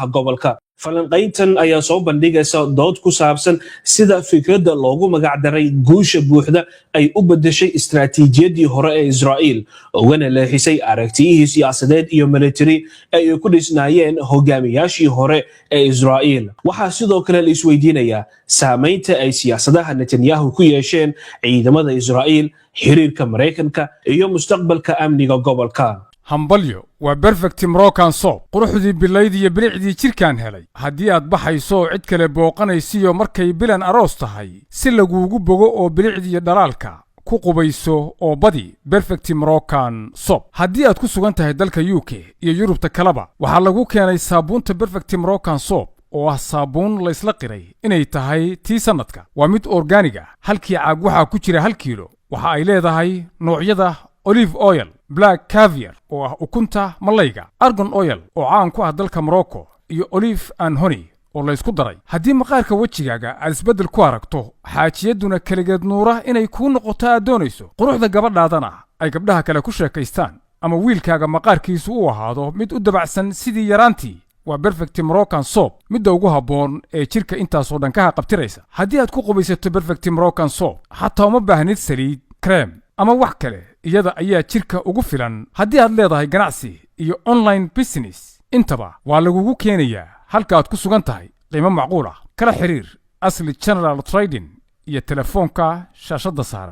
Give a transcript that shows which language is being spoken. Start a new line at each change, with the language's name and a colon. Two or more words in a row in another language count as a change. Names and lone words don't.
Somali: gobolka falanqayntan ayaa soo bandhigaysa dood ku saabsan sida fikradda loogu magac daray guusha buuxda ay u bedeshay istiraatiijiyadii hore ee Israa'iil ugana leexisay aragtiyihii siyaasadeed iyo military ay ku dhisnaayeen hogaamiyaashii hore ee Israa'iil waxaa sidoo kale la isweydiinayaa saameynta ay siyaasadaha Netanyahu ku yeesheen ciidamada Israa'iil xiriirka Mareykanka iyo mustaqbalka amniga gobolka hambalyo waa perfect Moroccan soap quruxdii bilayd iyo bilicdii jirkaan helay haddii aad baxayso cid kale booqanaysiyo markay bilan aroos tahay si laguugu bogo oo bilicdii dhalaalka ku qubayso oo badi perfect Moroccan soap haddii aad ku sugan tahay dalka UK iyo Yurubta kaleba waxaa lagu keenay saabuunta perfect Moroccan soap oo ah saabuun la isla qiray inay tahay tii sanadka waa mid organic ah halkii caag waxaa ku jira 1 kiilo waxa ay leedahay noocyada
English: olive oil black caviar
Somali: oo ah ukunta malayga
English: argan oil
Somali: oo caan ku ah dalka Morocco iyo
English: olive and honey
Somali: oo la isku daray haddii maqaarka wajigaaga aad isbedel ku aragto xaajiyaduna kaligeed nuura inay ku noqoto aad doonayso quruxda gabadhaadana ay gabdhaha kale ku sheekaystaan ama wiilkaaga maqaarkiisu u ahaado mid u dabacsan sidii yaraantii waa perfect Moroccan soap midda ugu habboon ee jirka intaasoo dhan ka qabtiraysa haddii aad ku qubaysato perfect Moroccan soap xataa uma baahnid saliid cream ama wax kale iyada ayaa jirka ugu filan haddii aad leedahay ganacsi iyo
English: online business
Somali: intaba waa lagugu keenayaa halka aad ku sugan tahay qiimo macquul ah kala xiriir asli general trading iyo telefoonka shaashada saaran